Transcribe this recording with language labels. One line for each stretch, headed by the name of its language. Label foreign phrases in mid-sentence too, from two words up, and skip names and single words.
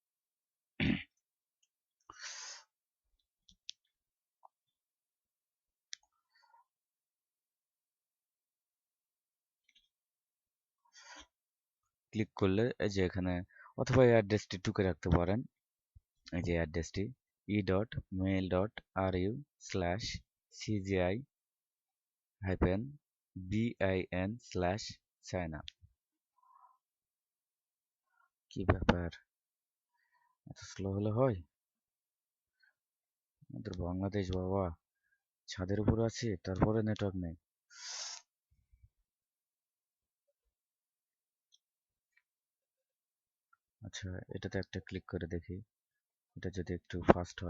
Bangla: ক্লিক করলে এই যে এখানে, অথবা এই অ্যাড্রেসটি টুকে রাখতে পারেন, এই যে অ্যাড্রেসটি e.mail.ru/cgi bin/signup। কি ব্যাপার, এত স্লো হলে হয়? আমাদের বাংলাদেশ বাবা, ছাদের উপর আছি তারপরে নেটওয়ার্ক নেই। আচ্ছা, এটাতে একটা ক্লিক করে দেখি, এটা যদি একটু ফাস্ট হয়।